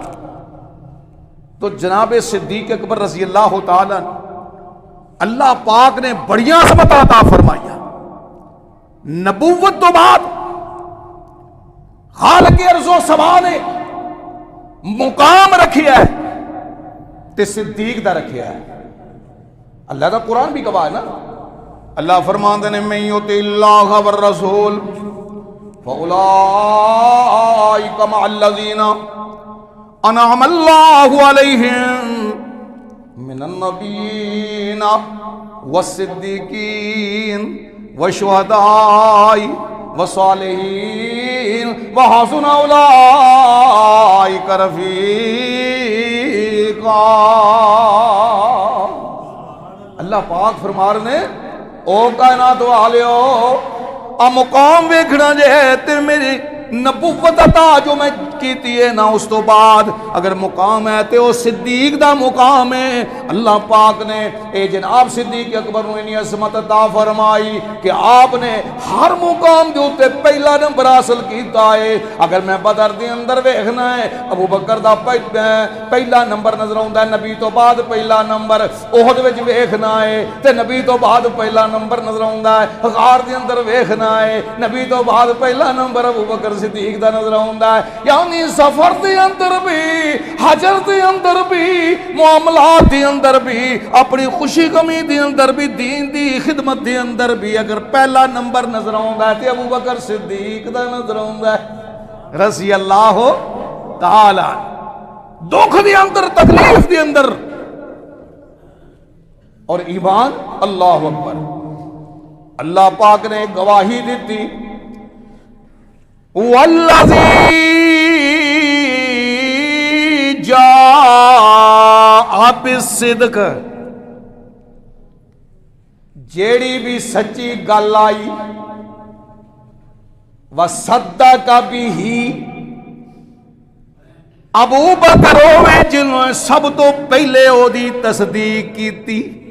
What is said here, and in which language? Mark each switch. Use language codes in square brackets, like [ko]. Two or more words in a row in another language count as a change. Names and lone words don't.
[pa] تو جناب صدیق اکبر [ar] رضی اللہ تعالی [pa] اللہ پاک نے بڑیاں عظمت عطا فرمایا، نبوت تو بعد خالق ارض و سما نے مقام رکھیا ہے تے صدیق دا رکھیا ہے۔ اللہ کا قرآن بھی گواہ ہے نا، اللہ فرماندے نے [ar] من یطع اللہ والرسول فاولئک مع الذین انعم اللہ علیہم من النبیین والصدیقین والشہداء والصالحین وحسن اولئک رفیقا۔ [pa] اللہ پاک فرما رہے ہیں او کائنات والیو آ مقام ویکھنا جے تے میری نبوت عطا جو میں کیتی ہے نا، اس تو بعد اگر مقام ہے تے وہ صدیق دا مقام ہے۔ اللہ پاک نے اے جناب صدیق اکبر نو اتنی عظمت عطا فرمائی کہ آپ نے ہر مقام دے اوتے پہلا نمبر حاصل کیتا ہے۔ اگر میں بدر دے اندر ویکھنا ہے ابو بکر دا پہلا نمبر نظر آوندا ہے، نبی تو بعد پہلا نمبر، احد وچ ویکھنا ہے تے نبی تو بعد پہلا نمبر نظر آوندا ہے، غار دے اندر ویکھنا ہے نبی تو بعد پہلا نمبر ابو بکر صدیق دا نظر آوندا ہے۔ یعنی سفر دے اندر بھی، حجر دے اندر بھی، معاملات دے اندر بھی، اپنی خوشی غمی دے اندر بھی، دین دی خدمت دے اندر بھی اگر پہلا نمبر نظر آوندا ہے تے ابو بکر صدیق دا نظر آوندا ہے [ar] رضی اللہ تعالی۔ [pa] دکھ دے اندر، تکلیف دے اندر اور ایمان. [ar] اللہ اکبر. [pa] اللہ پاک نے گواہی دیتی [ar] والذی جاء بالصدق، [pa] جیڑی بھی سچی گل آئی [ar] وصدق بہ، [pa] ابو بکر ہوئے جنہوں نے سب تو پہلے او دی تصدیق کیتی.